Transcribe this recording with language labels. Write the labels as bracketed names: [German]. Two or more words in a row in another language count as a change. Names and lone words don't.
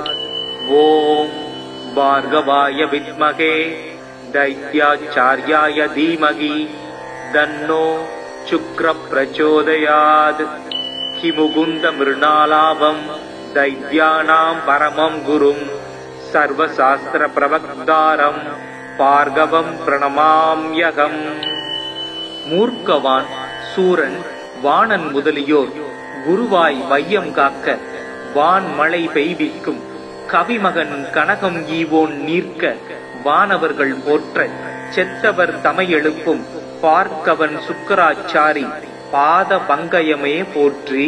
[Sanskrit] ॐ भार्गवाय विद्महे दैत्याचार्याय धीमहि तन्नो शुक्रः प्रचोदयात्। हिमुकुन्दमृणालाभं दैत्यानां परमं गुरुं सर्वशास्त्रप्रवक्तारं भार्गवं प्रणमाम्यहम्. [Tamil] மூர்க்கவான், சூரன், வாணன் முதலியோர் குருவாய் வையம் காக்க வான் மழை பெய்விக்கும் கவிமகன் கனகம் ஈவோன் நீர்க்க வானவர்கள் போற்ற செத்தவர் தமையெழுப்பும் பார்க்கவன் சுக்கராச்சாரி பாத பங்கயமே போற்றி.